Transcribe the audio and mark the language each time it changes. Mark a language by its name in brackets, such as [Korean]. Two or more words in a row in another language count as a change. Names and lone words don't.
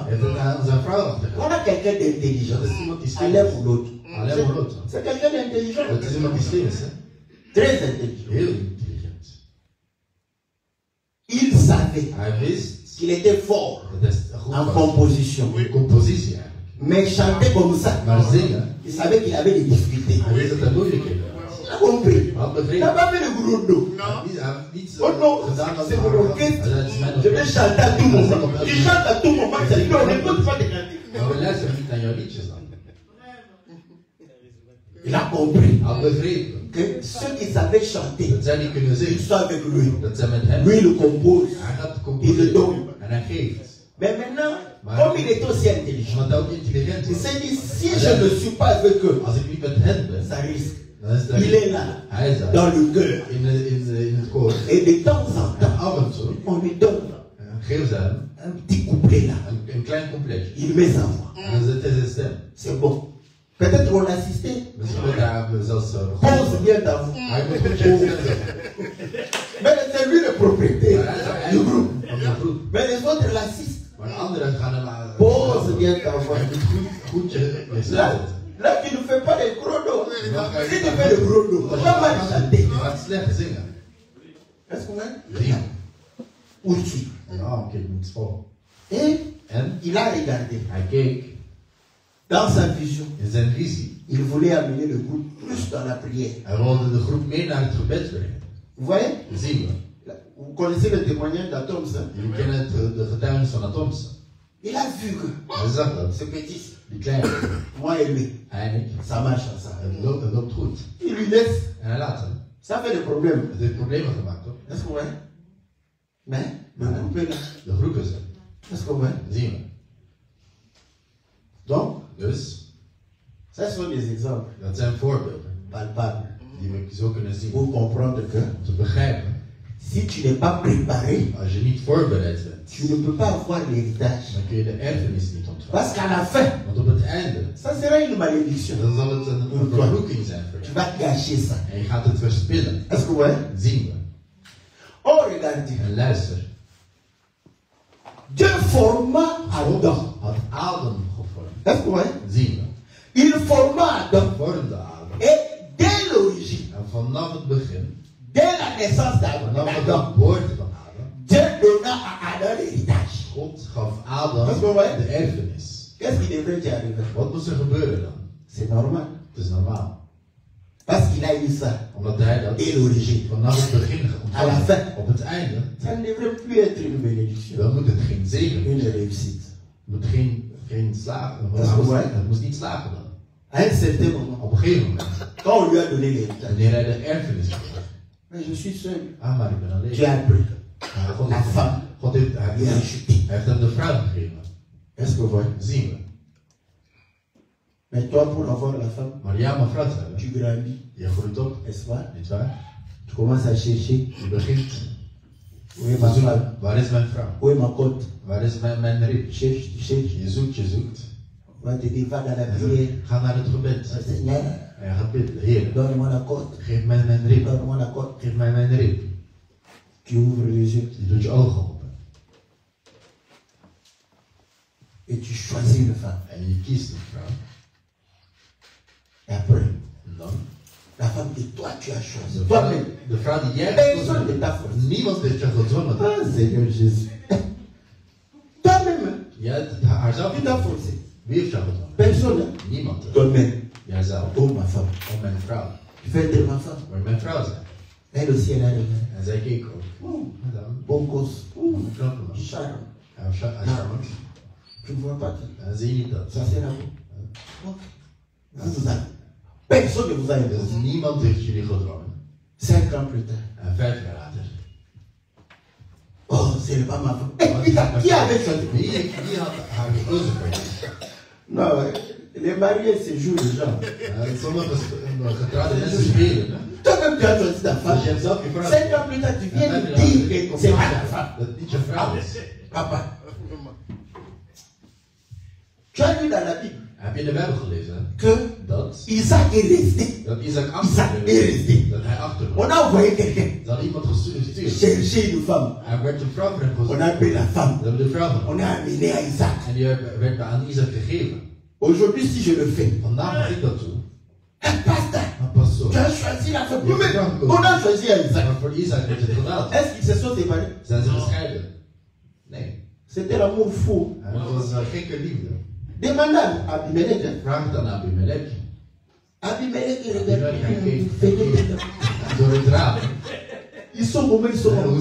[Dutch] Hij heeft het aan zijn vrouw achtergelaten. [French] Voilà quelqu'un d'intelligent. [Dutch] Dat is iemand die slim [French] Allez [Dutch] is. [French] pour l'autre. [Dutch] Alleen maar dat. [French] C'est quelqu'un d'intelligent. [Dutch] Dat is iemand die slim is, hè? [French] Très intelligent. [Dutch] Heel intelligent. [French] Il savait [Dutch] Hij wist [French] qu'il était fort [Dutch] dat het goed [French] en [Dutch] was. [French] composition. [Dutch] Een compositie eigenlijk. [French] Mais chanter comme ça, [Dutch] Maar zingen, [French] il savait qu'il avait des difficultés. [Dutch] hij wist dat er moeilijkheden waren. [French] Il a compris. [Dutch] Hij had [French] Il [Dutch] begrepen. [French] n'a pas fait le gros dos. [Dutch] Hij heeft niet [French] Oh non, [Dutch] gedaan als [French] c'est mon orchestre. [Dutch] Het is mijn [French] Je vais [Dutch] orkest. [French] chanter à tout moment. Je chante à tout moment. Je dis, on n'écoute pas de cantiques. [Dutch] Maar we luisteren niet naar jouw liedjes dan. [French] Il a compris [Dutch] Hij had begrepen [French] que ceux qui savaient chanter, [Dutch] dat zij niet kunnen [French] ils [Dutch] zingen. [French] sont avec lui. [Dutch] Dat zij met hem. [French] Lui, il compose. [Dutch] Hij gaat [French] Il le [Dutch] composeren. [French] donne. [Dutch] En hij geeft. [French] Mais maintenant, comme il est aussi intelligent, [Dutch] Want hij ook intelligent [French] il [Dutch] is. [French] s'est dit, si je ne suis pas avec eux, [Dutch] Als ik niet met hen ben, [French] ça risque. [Dutch] dan is dat [French] Il est là, [Dutch] hij is daar. [French] dans le cœur. [Dutch] In het koor. [French] Et de temps en [Dutch] En [French] temps, [Dutch] af en toe [French] on lui donne [Dutch] geven ze hem [French] un petit couplet là. [Dutch] een klein completje. [French] Il met sa voix. [Dutch] En dan zet hij zijn stem. [French] C'est bon. Peut-être on assistait. [Dutch] Misschien wordt hij zelfs [French] Pose bien ta voix. [Dutch] Hij moet goed zijn stem zetten. [French] Mais c'est lui le propriétaire [Dutch] Maar hij is ook [French] du [Dutch] eigenlijk [French] groupe. [Dutch] van de groep. [French] Mais les autres l'assistent. [Dutch] Maar de anderen gaan hem [French] Pose bien ta voix. [Dutch] Hij moet goed je stem [French] Là, [Dutch] zetten. [French] là, tu ne fais pas les chronos. [Dutch] Dan ga je [French] Si [Dutch] niet [French] tu fais le chrono, tu vas mal chanter. [Dutch] Je gaat slecht zingen. [French] Est-ce qu'on a [Dutch] Zingen. [French] Outil. [Dutch] Ja, oké, ik moet vol. [French] Et [Dutch] En [French] il a regardé. [Dutch] hij keek [French] Dans sa vision, [Dutch] in zijn visie. [French] il voulait amener le groupe plus dans la prière. [Dutch] Hij wilde de groep mee naar het gebed brengen. [French] Vous voyez? [Dutch] Zien we. [French] Vous connaissez le témoignage d'Atoms. Hein? [Dutch] Jullie kennen de getuigenis van Atomse. [French] Il a vu que [Dutch] Hij zag dat. [French] ce petit, [Dutch] Die kleine. [French] moi et lui, [Dutch] Hij en ik. [French] ça marche ensemble. [Dutch] Het loopt goed. [French] Il lui laisse. [Dutch] En hij laat hem. [French] Ça fait des problèmes. [Dutch] Het heeft problemen gemaakt, toch? [French] Est-ce qu'on voit? Mais le groupe est là. [Dutch] De groep is er. [French] Est-ce qu'on voit? [Dutch] Zien we. [French] Donc, [Dutch] Dus, [French] ça sont des exemples [Dutch] dat zijn voorbeelden [French] palpables [Dutch] die we zo kunnen zien. [French] pour comprendre que [Dutch] Om te begrijpen, [French] si tu n'es pas préparé, [Dutch] als je niet voorbereid bent, [French] tu ne peux pas avoir l'héritage. [Dutch] dan kun je de erfenis niet ontvangen. [French] Parce qu'à la fin, [Dutch] Want op het einde, [French] ça sera une malédiction. [Dutch] dan zal het een vervloeking zijn voor [French] Tu [Dutch] je. [French] vas gâcher ça. [Dutch] En je gaat het verspillen. [French] Est-ce que vous voyez? [Dutch] Zien we. [French] Oh, regardez. [Dutch] En luister. [French] Dieu forma Adam. [Dutch] Had Adam gevormd. [French] Est-ce que vous voyez? [Dutch] Zien we. [French] Il forma Adam. [Dutch] Vormde Adam. [French] Et dès l'origine, [Dutch] En vanaf het begin, [French] dès la naissance [Dutch] vanaf de [French] d'Adam, [Dutch] geboorte van Adam, [French] Dieu donna à Adam l'héritage. [Dutch] God gaf Adam Dat is wel waar. de erfenis. [French] Qu'est-ce qui devrait y arriver? [Dutch] Wat moest er gebeuren dan? [French] C'est normal. [Dutch] Het is normaal. [French] Parce qu'il a eu ça. [Dutch] Omdat hij dat [French] Dès l'origine. [Dutch] vanaf het begin [French] À la [Dutch] ontvangt. [French] fin. [Dutch] Op het einde, [French] Ça ne devrait plus être une bénédiction. [Dutch] dan moet het geen zegen. [French] Une réussite. [Dutch] Het moet geen slagen. Dat is wel waar. Het moest niet slagen dan. [French] À un certain moment, [Dutch] Op een gegeven moment, [French] quand on lui a donné l'héritage, [Dutch] wanneer hij de erfenis kreeg. [French] mais je suis seul. [Dutch] Ah, maar ik ben alleen. [French] Tu as pris. [Dutch] Maar God [French] La [Dutch] heeft, [French] femme. [Dutch] God heeft, [French] Il a acheté. [Dutch] hij heeft hem de vrouw gegeven. [French] Est-ce que vous voyez? [Dutch] Zien we. [French] Mais toi, pour avoir la femme, [Dutch] Maar ja, mijn vrouw te hebben. [French] tu grandis, [Dutch] Je groeit op, [French] n'est-ce pas? [Dutch] niet waar? [French] Tu commences à chercher. [Dutch] Je begint [French] Où est [Dutch] te [French] ma femme? [Dutch] zoeken. Waar is mijn vrouw? [French] Où est ma côte? [Dutch] Waar is mijn rib? [French] Tu cherches, tu cherches. [Dutch] Je zoekt, je zoekt. [French] On va te dire, va dans la [Dutch] En [French] prière. [Dutch] ga naar het gebed. [French] Oh, Seigneur, [Dutch] En je gaat bidden. Heer, [French] donne-moi la côte. [Dutch] geef mij mijn rib. [French] Donne-moi la côte. [Dutch] Geef mij mijn rib. [French] Tu ouvres les yeux [Dutch] Je doet je ogen open. [French] et tu choisis une femme. [Dutch] En je kiest een vrouw. [French] Et après, [Dutch] En dan? [French] la femme que toi tu as choisie. [Dutch] De vrouw, [French] Toi-même. [Dutch] de vrouw die jij [French] Personne [Dutch] gekozen [French] ne [Dutch] hebt. [French] t'a forcé. [Dutch] Niemand heeft je gedwongen. [French] Ah, Seigneur Jésus. Toi-même, [Dutch] Jij hebt haarzelf [French] tu t'as forcé. [Dutch] Wie heeft jou gedwongen? [French] Personne. [Dutch] Niemand. [French] Toi-même. [Dutch] Jijzelf. [French] Oh, ma femme. [Dutch] Om mijn vrouw. [French] Tu fais de ma femme. [Dutch] Waar mijn vrouw zijn. [French] Elle aussi, elle a regardé. [Dutch] En zij keek ook. En dan? [French] Bon cause. [Dutch] Een knappe man. [French] Charme. [Dutch] Hij was charmant. [French] Tu ne vois pas que [Dutch] En zie je niet dat? [French] ça c'est l'amour. Ok. Vous avez. Personne ne vous a [Dutch] Dus [French] imposé. [Dutch] niemand heeft jullie gedwongen. [French] 5 ans plus tard. [Dutch] En 5 jaar later. [French] Oh, c'est pas ma femme. Qui avait choisi? [Dutch] Wie had haar gekozen voor je? [French] Non, les mariés, c'est jour de gens. [Dutch] Sommige getrouwde mensen spelen. Hè? [French] Toi-même, tu as choisi ta femme. [Dutch] Dus je hebt zelf je vrouw. [French] 5 ans plus tard, tu viens me dire que c'est pas ta femme. [Dutch] Dat het niet je vrouw is. [French] Papa. Tu as lu dans la Bible [Dutch] Heb je in de Bijbel gelezen [French] que [Dutch] dat [French] Isaac est resté. [Dutch] Isaac Isaac achterbleef? [French] est resté. [Dutch] Dat hij [French] On [Dutch] achterbleef. [French] a envoyé quelqu'un [Dutch] Ze hadden iemand gestuurd. [French] chercher une femme. [Dutch] Hij werd een vrouw voor hem [French] On [Dutch] gezocht. [French] a pris la femme. [Dutch] Ze hebben de vrouw genomen. [French] On a amené à Isaac. [Dutch] En die werd aan Isaac gegeven. [French] Aujourd'hui, si je le fais, [Dutch] Vandaag mag ik dat doen. [French] un pasteur, Tu as choisi la femme. On a choisi Isaac. Est-ce qu'ils se sont séparés? C'était l'amour fou. Demande à Abimelech. Abimelech ils sont comment ils sont.